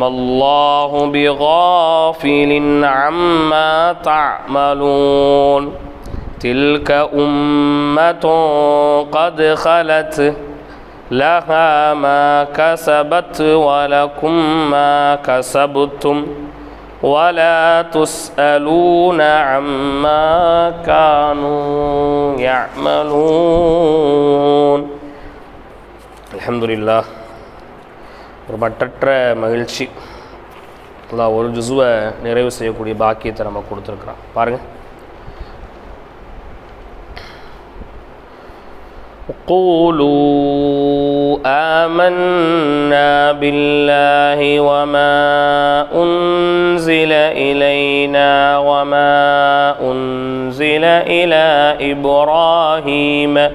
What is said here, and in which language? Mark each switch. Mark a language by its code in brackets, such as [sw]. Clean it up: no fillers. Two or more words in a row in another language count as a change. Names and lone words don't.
[ar] الله بغافل عما تعملون تلك أمة قد خلت لها ما كسبت ولكم ما كسبتم ولا تسألون عما كانوا يعملون. الحمد لله. [ta] ஒரு மட்டற்ற மகிழ்ச்சி. அல்லாஹ் ஒரு ஜுஸுவை நிறைவு செய்யக்கூடிய பாக்கியத்தை நம்ம கொடுத்துருக்குறான். பாருங்க. [ar] قولوا آمنا بالله وما أنزل إلينا وما أنزل إلى إبراهيم